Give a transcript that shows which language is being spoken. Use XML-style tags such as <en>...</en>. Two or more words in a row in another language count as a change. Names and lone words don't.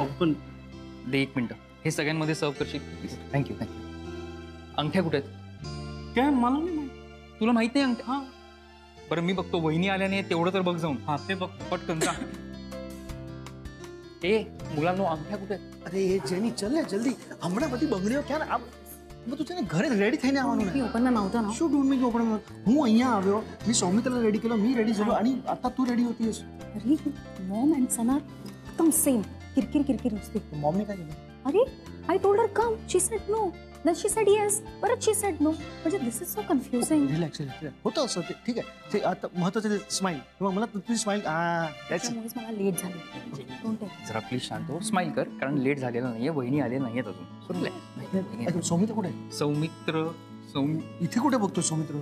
<mr>पण दे 1 मिनिट. हे सगळ्यांमध्ये सर्व करशील प्लीज? थँक्यू थँक्यू. अंगठ्या कुठे आहेत? काय मला नाही. तुला माहित नाही अंगठ्या? हा बरं मी बघतो. वहिनी आल्याने तेवढं तर बघ जाऊन. हा ते बघ पटकन जा. ए मुलांनो, अंगठ्या कुठे आहेत?</mr> <hi>अरे जेनी चल ने जल्दी,</hi> <gu>हमણાં બધી બંગડીઓ ક્યાં આવ તું છે ને ઘરે રેડી થઈને આવવાનું ને.</gu> <mr>ओपन नव्हतं ना.</mr> <gu>શું</gu> <en>don't make open.</en> <gu>હું અહીંયા આવ્યો,</gu> <mr>मी सौमित्राला रेडी केलं, मी रेडी झालो आणि आता तू रेडी होतीयस. अरे</mr> <en>mom and</en> <mr>सना एकदम सेम. किरकिर किरकिर नुसती. मॉमने काय केलं?</mr> <en>अरे I told her come, she said no, then she said yes, परत she said no. म्हणजे this is so confusing.</en> <mr>रिलॅक्स होतं असं ते. ठीक आहे, ते आता महत्त्वाचं ते स्माइल. किंवा मला तुझी स्माइल त्यामुळेच मला लेट झाली.</mr> <en>don't take.</en> <mr>जरा प्लीज शांत हो, स्माइल कर, कारण लेट झालेलं नाहीये. वहिनी आले नाहीयेत अजून. सौमित्र कुठे आहे? सौमित्र इथे कुठे बघतोय सौमित्र?</mr>